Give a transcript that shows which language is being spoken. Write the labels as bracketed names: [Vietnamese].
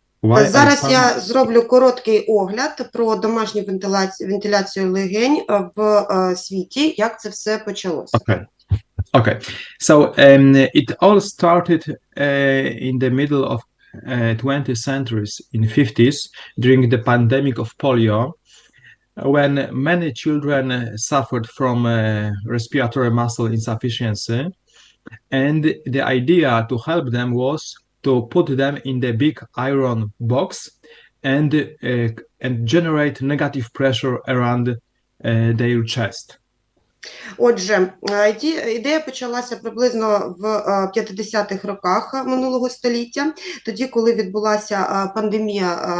[Ukrainian] Зараз я зроблю короткий огляд про домашню вентиляцію легень в світі, як це все почалося. [English] Okay. So it all started in the middle of 20th centuries, in 50s, during the pandemic of polio, when many children suffered from respiratory muscle insufficiency, and the idea to help them was to put them in the big iron box and generate negative pressure around their chest. [Ukrainian] Отже, ідея почалася приблизно в 50-х роках минулого століття, тоді, коли відбулася пандемія